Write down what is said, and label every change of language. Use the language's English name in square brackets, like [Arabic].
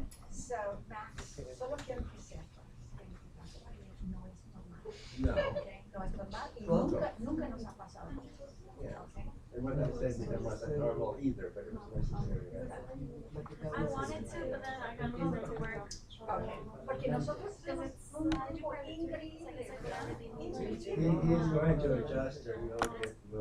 [Spanish] So, Max, solo quiero que sepas que en tu caso no es normal. No. Okay? No es normal y [English] Well, [Spanish] nunca nos ha pasado. [English] Yeah. Okay? And what I said to them wasn't normal either, but it was necessary. I wanted to, but then I got called into work. Okay. [Spanish] Porque nosotros tenemos un grupo increíble. [English] He is going to adjust or we'll get.